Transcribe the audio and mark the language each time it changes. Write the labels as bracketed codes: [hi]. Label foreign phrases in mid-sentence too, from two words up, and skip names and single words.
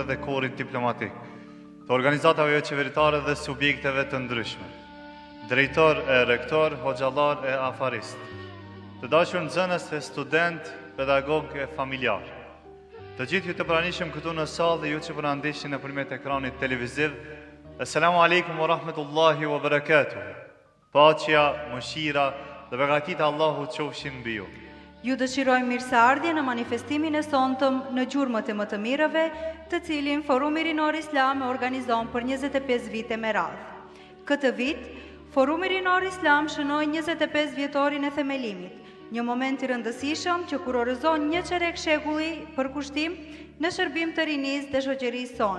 [sq] dhe korrit diplomatik, të organizatave qeveritare dhe subjekteve të ndryshme, drejtor e rektor, hoxhallar e afarist, të dashur nxënës e student, pedagog e familjar, të gjithë ju të pranishëm këtu në sallë dhe ju që po na ndihni nëpërmjet ekranit televiziv, [ar] السلام عليكم ورحمة الله وبركاته. [sq] Paqja, mëshira dhe begatit Allahu qofshin mbi ju. Ju dëshirojmë mirëseardhje në manifestimin e sonetëm në gjurmët e më të mirëve, të cilin Forumi Rinor Islam e organizon për 25 vite me radhë. Këtë vit, Forumi Rinor Islam shënoi 25 vjetorin e themelimit, një moment i rëndësishëm që kurorëzon një çerek shekulli për kushtim në shërbim të rinisë dhe shoqërisë sonë.